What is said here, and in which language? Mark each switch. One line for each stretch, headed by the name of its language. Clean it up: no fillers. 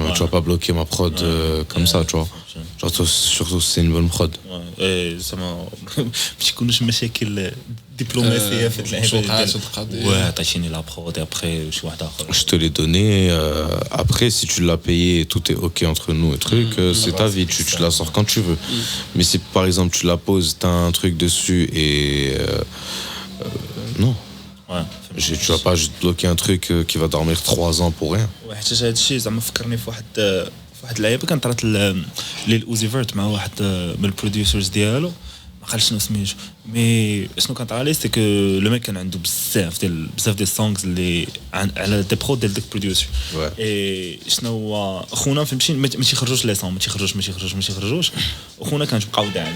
French: Tu vas pas bloquer ma prod comme ça, tu vois. Genre, surtout si c'est une bonne prod.
Arabic: اي زعما باش يكونوش مشاكل دبلوماسيه في اللعبه واه عطيتيني لا برود ابخي شي واحد اخر.
French: Je te l'ai donné. Après, si tu l'as payé, tout est ok entre nous et truc, c'est ta vie, tu la sors quand tu veux. Mais si par exemple tu la poses, t'as un truc dessus et non. Ouais. Tu vas pas juste bloquer un truc qui va dormir 3 ans pour rien.
Arabic: وحتى هذا الشيء زعما فكرني في واحد اللعيبه كانت طرات ليل اوزي فيرت مع واحد من البروديوسرز ديالو ما قالش شنو سميتو مي شنو كان طرا لي سي كو لو ميك كان عنده بزاف ديال سونغز اللي على دي برو ديال ديك بروديوسر اي شنو هو خونا فهمتي ما تيخرجوش لي سون ما تيخرجوش وخونا كانش بقاو